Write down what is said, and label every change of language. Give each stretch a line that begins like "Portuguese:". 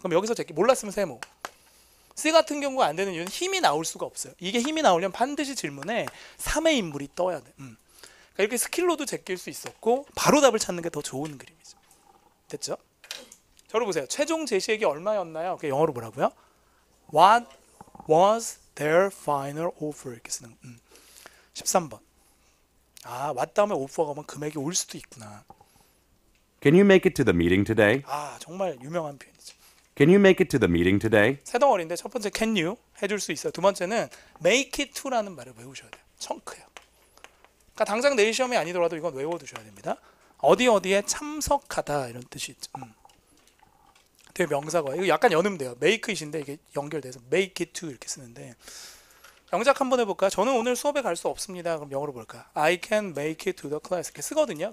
Korean: 그럼 여기서 제끼 몰랐으면 세모. C 같은 경우가 안 되는 이유는 힘이 나올 수가 없어요. 이게 힘이 나오려면 반드시 질문에 3의 인물이 떠야 돼. 그러니까 이렇게 스킬로도 제낄 수 있었고 바로 답을 찾는 게 더 좋은 그림이죠. 됐죠? 저를 보세요. 최종 제시액이 얼마였나요? 영어로 뭐라고요?
English: What was their final offer?
Korean: 이렇게 쓰는 13번. 아, what 다음에 offer가 오면 금액이 올 수도 있구나.
English: Can you make it to the meeting today?
Korean: 아, 정말 유명한 표현이죠.
English: Can you make it to the meeting today?
Korean: 세 덩어리인데 첫 번째
English: can you
Korean: 해줄 수 있어요. 두 번째는
English: make it to
Korean: 라는 말을 외우셔야 돼요. 청크예요. 그러니까 당장 내일 시험이 아니더라도 이건 외워두셔야 됩니다. 어디에 참석하다 이런 뜻이 있죠. 되게 명사가 이거 약간 연음돼요. make it인데 이게 연결돼서
English: make it to
Korean: 이렇게 쓰는데 영작 한번 해볼까? 저는 오늘 수업에 갈 수 없습니다. 그럼 영어로 볼까?
English: I can make it to the class
Korean: 이렇게 쓰거든요.